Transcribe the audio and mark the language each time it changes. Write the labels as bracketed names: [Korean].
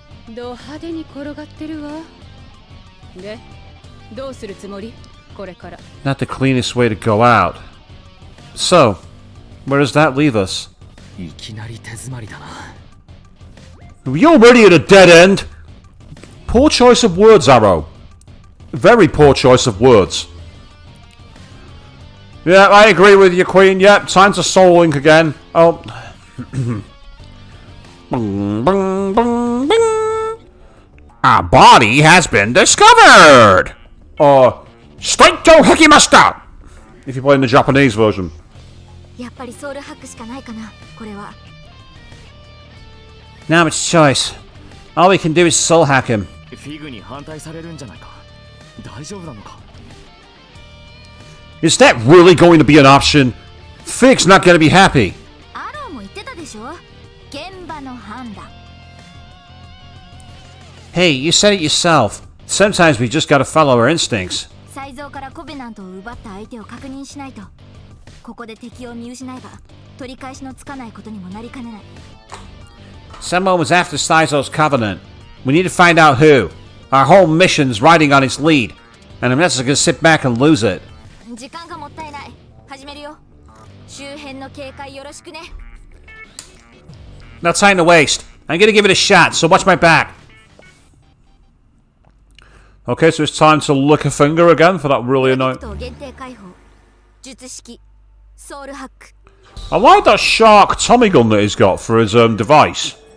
[Japanese] ド派手に転がってるわ。で、どうするつもり？これから。 [English] Not the cleanest way to go out. So, where does that leave us? [Japanese] いきなり手詰まりだな。 [English] You're already at a dead end. Poor choice of words, Arrow. Very poor choice of words. Yeah, I agree with you, Queen. Yep, time to soul link again. Oh. Bing, bing, bing, bing. A body has been discovered! Or, straight to Hikimasta! If you're playing the Japanese version. [Japanese] やっぱりソウルハックしかないかな、これは。 [English] Now it's choice. All we can do is soul hack him. [Japanese] フィグに反対されるんじゃないか。大丈夫なのか。 [English] Is that really going to be an option? Fig's not going to be happy. [Japanese] アローも言ってたでしょ、現場の判断。 [English] Hey, you said it yourself. Sometimes we just gotta follow our instincts. [Japanese] 才蔵からコベナントを奪った相手を確認しないと。ここで敵を見失えば取り返しのつかないことにもなりかねない。 [English] Someone was after Saizo's covenant. We need to find out who. Our whole mission's riding on its lead. And I'm not just gonna sit back and lose it. [Japanese] 時間がもったいない。始めるよ。周辺の警戒よろしくね。 [English] No time to waste. I'm gonna give it a shot, so watch my back. Okay, so it's time to lick a finger again for that really annoying... [Japanese] 限定解放。術式ソウルハック。 [English] I like that shark Tommy gun that he's got for his device.